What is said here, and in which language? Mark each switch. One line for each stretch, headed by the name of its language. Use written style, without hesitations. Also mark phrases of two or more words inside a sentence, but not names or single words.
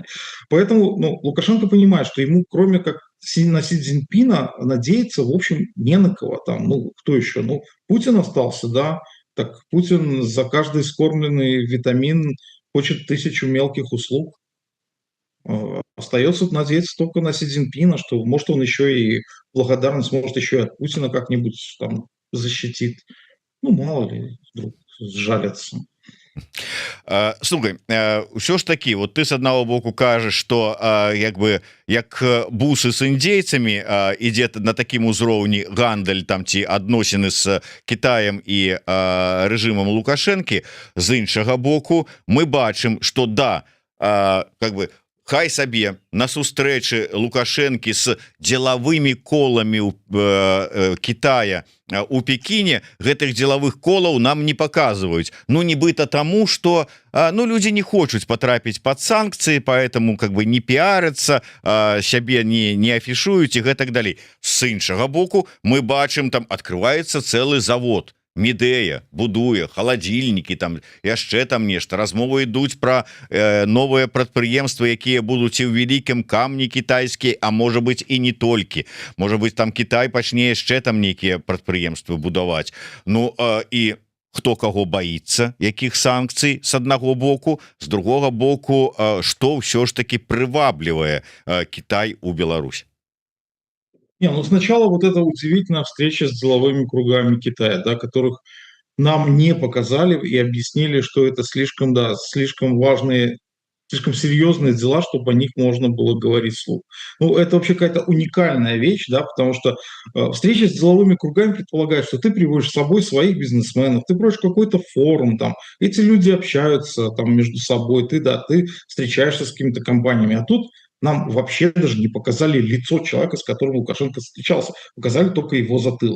Russian: Поэтому, Лукашенко понимает, что ему, кроме как на Си Цзиньпина, надеяться, в общем, не на кого там, кто еще, Путин остался, да, так Путин за каждый скормленный витамин хочет 1000 мелких услуг. Остается надеяться только на Си Цзиньпина, что, может, он еще и благодарность, может, еще и от Путина как-нибудь там защитит. Мало ли, вдруг сжалятся.
Belarusian: Слухай, ўсё ж таки, вот ты с одного боку кажешь, что як бусы с індзейцамі ідзе на такім узроўні гандаль там ці адносіны с Китаем і рэжымам Лукашэнкі, з іншага боку мы бачым, что да, как бы хай сабе на сустрэчы Лукашэнкі с дзелавымі коламі Китая у Пекіне гэтых дзелавых колаў нам не показываюць, нібыта тому, что люди не хочуць потрапіць под санкции,
Russian: поэтому как бы не пиарятся,
Belarusian: сябе не афішуюць і гэтак далей. С іншага боку мы бачым,
Russian: там открывается целый завод,
Belarusian: Медея будуе халадзільнікі, там яшчэ там нешта, размовы ідуць про новыя прадпрыемствы, якія будуць і ў вялікім камні кітайскія, а можа быть і не толькі, можа быть там Кітай пачне яшчэ там нейкія прадпрыемствы будаваць. І хто каго баіцца, якіх санкцый с аднаго боку, з другога боку, што ўсё ж таки прываблівае Кітай у Беларусь?
Russian: Сначала вот эта удивительная встреча с деловыми кругами Китая, да, которых нам не показали и объяснили, что это слишком, да, слишком важные, слишком серьезные дела, чтобы о них можно было говорить вслух. Ну, это вообще какая-то уникальная вещь, да, потому что встреча с деловыми кругами предполагает, что ты приводишь с собой своих бизнесменов, ты проводишь какой-то форум, там, эти люди общаются там между собой, ты, да, ты встречаешься с какими-то компаниями, а тут нам вообще даже не показали лицо человека, с которым Лукашенко встречался, показали только его затылок.